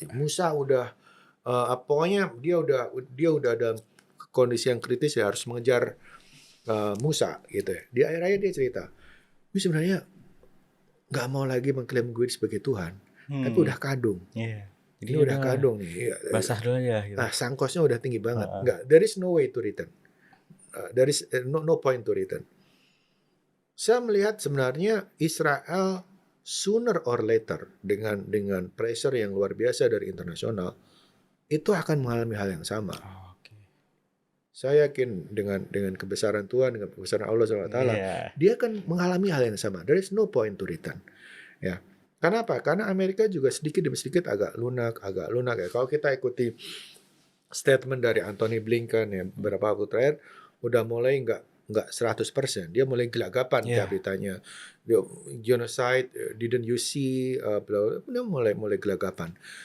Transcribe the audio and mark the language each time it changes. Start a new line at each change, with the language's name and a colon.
Indonesian: Musa udah pokoknya dia udah dalam kondisi yang kritis ya, harus mengejar Musa gitu ya. Di akhir hayat dia cerita, gue sebenarnya nggak mau lagi mengklaim gue sebagai Tuhan, tapi udah kadung. Ini udah kadung nih. Basah dulu ya. Gitu. Nah, sangkosnya udah tinggi banget.
English: There is no way to return. There is no point to return.
Indonesian: Saya melihat sebenarnya Israel
English: sooner or later
Indonesian: dengan pressure yang luar biasa dari internasional itu akan mengalami hal yang sama. Saya yakin dengan kebesaran Tuhan, dengan kebesaran Allah SWT, dia akan mengalami hal yang sama.
English: There is no point to return.
Indonesian: Ya. Karena apa? Karena Amerika juga sedikit demi sedikit agak lunak ya. Kalau kita ikuti statement dari Anthony Blinken ya beberapa waktu terakhir, udah mulai nggak 100%. Dia mulai gelagapan beritanya.
English: Genocide, didn't you see?
Indonesian: Dia mulai gelagapan.